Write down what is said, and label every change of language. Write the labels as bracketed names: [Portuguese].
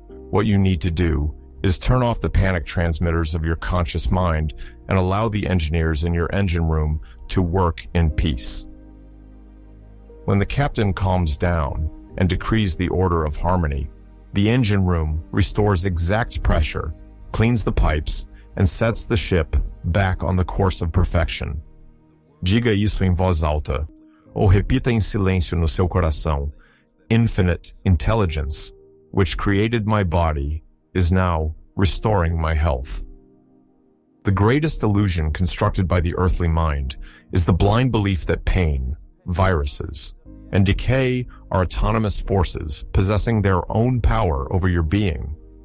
[English] What you need to do is turn off the panic transmitters of your conscious mind and allow the engineers in your engine room to work in peace. When the captain calms down and decrees the order of harmony, the engine room restores exact pressure, cleans the pipes, and sets the ship back on the course of perfection. [Portuguese] Diga isso em voz alta, ou repita em silêncio no seu coração. [English] Infinite intelligence, which created my body, is now restoring my health. The greatest illusion constructed by the earthly mind is the blind belief that pain, viruses, and decay are autonomous forces possessing their own power over your being.